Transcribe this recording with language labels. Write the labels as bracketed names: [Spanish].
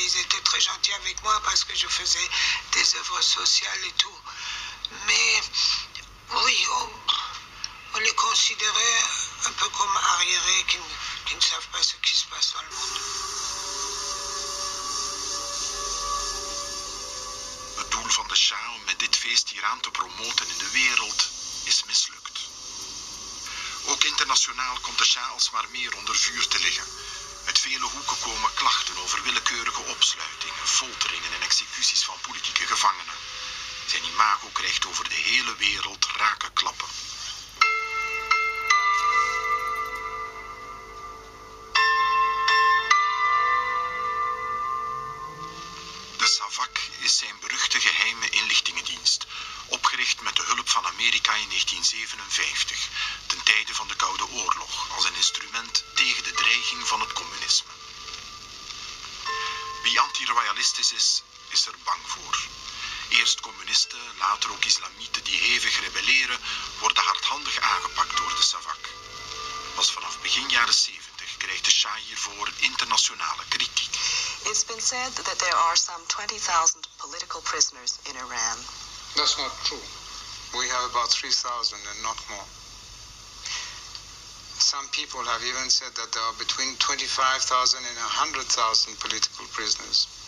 [French] Ils étaient très gentils avec moi parce que je faisais des œuvres sociales et tout. Mais oui, on les considérait un peu comme arriérés qui ne savent pas ce qui se passe dans le monde. [Dutch] Het doel van de Shah om met dit feest Iran te promoten in de wereld is mislukt. Ook internationaal komt de Shah alsmaar meer onder vuur te liggen. Uit vele hoeken komen klachten over willekeurige opsluitingen, folteringen en executies van politieke gevangenen. Zijn imago krijgt over de hele wereld rake klappen. De SAVAK is zijn beruchte geheime inlichtingendienst, opgericht met de hulp van Amerika in 1957, ten tijde van de Koude Oorlog, als een instrument tegen de dreiging van het communisme. Wie anti-royalistisch is er bang voor. Eerst communisten, later ook islamieten die hevig rebelleren, worden hardhandig aangepakt door de SAVAK. Pas vanaf begin jaren 70 krijgt de Shah hiervoor internationale kritiek. [English] It's been said that there are some 20,000 political prisoners in Iran. That's not true. We have about 3,000 and not more. Some people have even said that there are between 25,000 and 100,000 political prisoners.